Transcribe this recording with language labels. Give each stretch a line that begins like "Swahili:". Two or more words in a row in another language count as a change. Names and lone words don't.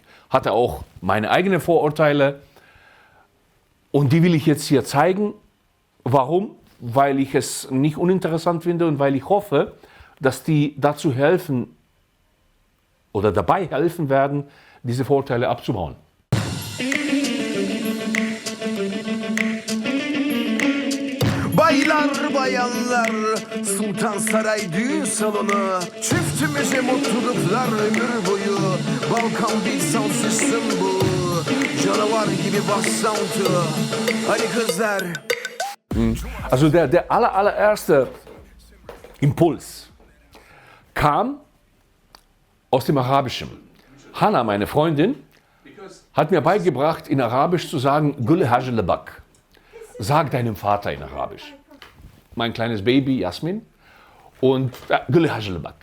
German: Hatte auch meine eigenen Vorurteile und die will ich jetzt hier zeigen. Warum? Weil ich es nicht uninteressant finde und weil ich hoffe, dass die dazu helfen oder dabei helfen werden, diese Vorurteile abzubauen.
Turkish: Baylar bayanlar Sultan Saray düğün salonu Çiftimize mutluluklar ömür boyu Balkan bir
English: sound system
Turkish: bu Canavar gibi bass sound'u Hadi kızlar.
German: Also der allererste Impuls kam aus dem Arabischen. Hanna, meine Freundin, hat mir beigebracht, in Arabisch zu sagen, Gülle Hajlebak. Sag deinem Vater in Arabisch. Mein kleines Baby, Jasmin, und Gülle Hajlebak.